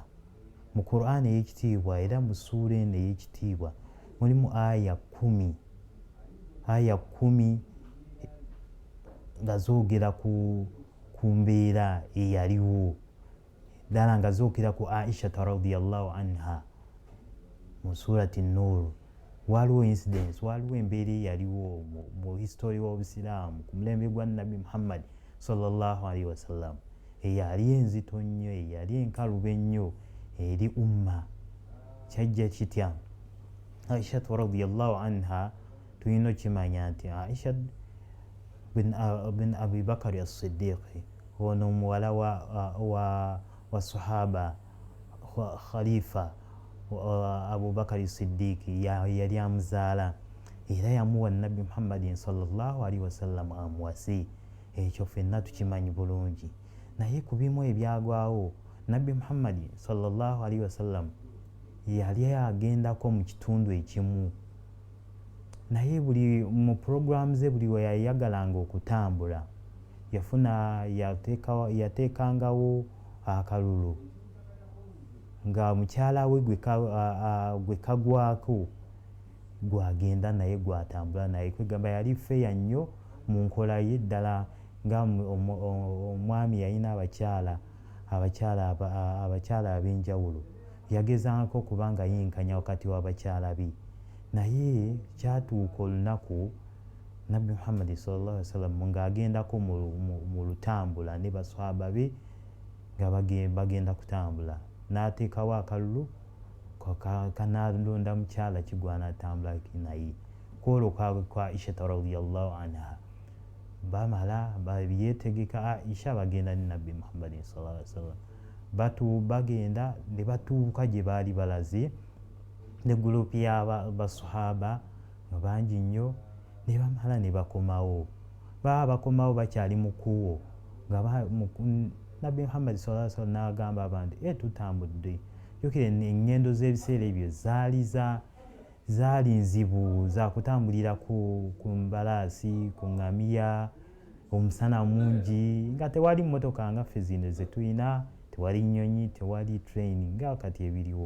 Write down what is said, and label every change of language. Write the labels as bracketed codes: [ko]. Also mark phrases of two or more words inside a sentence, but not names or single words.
[lg] Mu Qur'an ey'ekitiibwa era mu ssuura eno ey'ekitiibwa mulimu aya 10 nga zoogera ku mbeera eyaliwo ddala nga zookera ku Aisha [ar] رضي الله عنها [lg] mu surati Nur. Waliwo incidents, waliwo embeera eyaliwo mu history w'Obusiraamu ku mulembe gwa Nabi Muhammad [ar] صلى الله عليه وسلم [lg] eyali enzito nnyo, eyali enkalubo ennyo eri umma. Kyajja kitya? Aisha [ar] رضي الله عنها [lg] tulina okimanya nti Aisha bin Abi Bakari as-Siddiq, ono muwala wa sahaba khalifa Abu Bakari Siddiq yali amuzaala era yamuwa Nabi Muhammadin [ar] صلى الله عليه وسلم [lg] amuwase. Ekyo ffenna tukimanyi bulungi. Naye ku bimu ebyagwawo Nabi Muhammadin [ar] صلى الله عليه وسلم [lg] yali agendako mu kitundu ekimu, naye buli mu program ze buli we yayagalanga okutambula yateekangawo akalulu nga mukyala we gwe kagwako gwagenda naye gwatambula naye. Kwegamba yali feya nnyo mu nkola ye ddala nga omwami yalina abakyala ab'enjawulo, yagezangako kubanga yenkanya wakati w'abakyala be. Naye kyatuuka olunaku Nabbi Muhammad [ar] صلى الله عليه وسلم [lg] ng'agendako mu lutambula ne baswahaba be nga bagenda kutambula, n'ateekawo akalulu kanalonda mukyala kigwana atambula naye. Kwolwo kwa Aisha [ar] رضي الله عنها [lg] bamala yeetegeka Aisha bagenda ne Nabbi Muhammad [ar] صلى الله عليه وسلم. [lg] Bagenda ne batuuka gye baali balaze ne gurupu y'abaswahaba bangi nnyo, ne bamala ne bakomawo. Bakomawo bakyali mu kkubo nga Nabbi Muhammad [ar] صلى الله عليه وسلم [lg] n'agamba abantu tutambudde. Jjukira enngendo z'ebiseera ebyo zaali nzibu, za kutambulira ku mbalaasi, ku ŋŋamiya, omusana mungi, nga tewali mmotoka nga ffe zino ze tulina, tewali nnyonyi, tewali train nga kati ebiriwo.